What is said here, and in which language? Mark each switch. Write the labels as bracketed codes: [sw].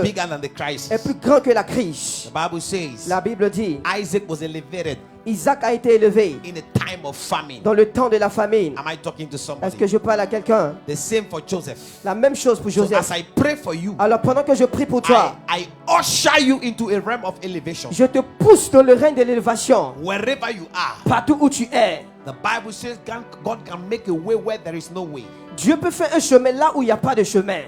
[en] bigger than the [fr] est [en] crisis. [fr] plus grande que la crise. [en] The Bible says [fr] La Bible dit, [en] Isaac was elevated [fr] Isaac a été élevé [en] in a time of famine. [fr] dans le temps de la famine. [en] Am I talking to [fr] Est-ce [en] somebody? [fr] que je parle à quelqu'un? [en] The same for Joseph. [fr] La même chose pour [en] So [fr] Joseph. [en] as I pray for you, [fr] Alors pendant que je prie pour toi, [en] I usher you into a realm of elevation. [fr] je te pousse dans le règne de l'élévation. [en] Wherever you are, [fr] Partout où tu es. [en] the Bible says God can make a way where there is no way. [fr] Dieu peut faire un chemin là où il n'y a pas de chemin.